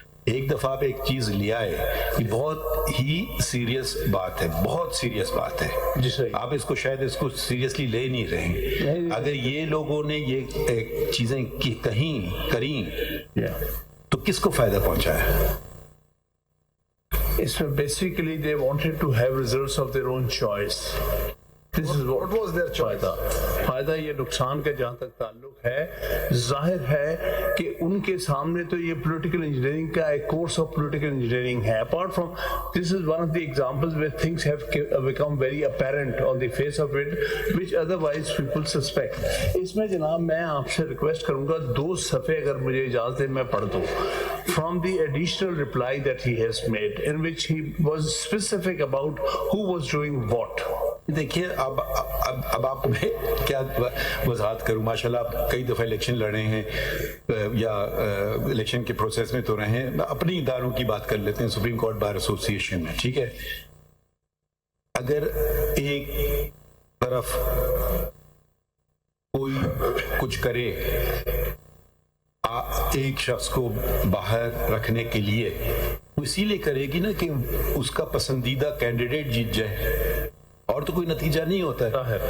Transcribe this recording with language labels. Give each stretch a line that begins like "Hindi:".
Urdu: ایک دفعہ آپ ایک چیز لیا ہے, یہ بہت ہی سیریس بات ہے, بہت سیریس بات ہے. جی صحیح, آپ اس کو شاید اس کو سیریسلی لے نہیں رہے ہیں. اگر یہ لوگوں نے یہ چیزیں کہیں کریں تو کس کو فائدہ پہنچا ہے؟
English: اس میں basically they wanted to have results of their own choice. This is what was their choice.
Urdu: فائدہ یہ نقصان کا جہاں تک تعلق ہے, ظاہر ہے کہ ان کے سامنے تو یہ پولیٹیکل انجینئرنگ کا ایک کورس آف پولیٹیکل انجینئرنگ ہے.
English: Apart from this is one of the examples where things have become very apparent on the face of it which otherwise people suspect. اس میں جناب میں آپ سے request کروں گا 2 صفحے اگر مجھے اجازت ہے میں پڑھ دوں from the additional reply that he has made in which he was specific about who was doing what.
Urdu: دیکھیے اب آپ میں کیا وضاحت کروں. ماشاء اللہ آپ کئی دفعہ الیکشن لڑے ہیں یا الیکشن کے پروسیس میں تو رہے ہیں. اپنی اداروں کی بات کر لیتے ہیں, سپریم کورٹ بار ایسوسی ایشن میں. ٹھیک ہے, اگر ایک طرف کوئی کچھ کرے ایک شخص کو باہر رکھنے کے لیے, وہ اسی لیے کرے گی نا کہ اس کا پسندیدہ کینڈیڈیٹ جیت جائے, اور تو کوئی نتیجہ نہیں ہوتا ہے.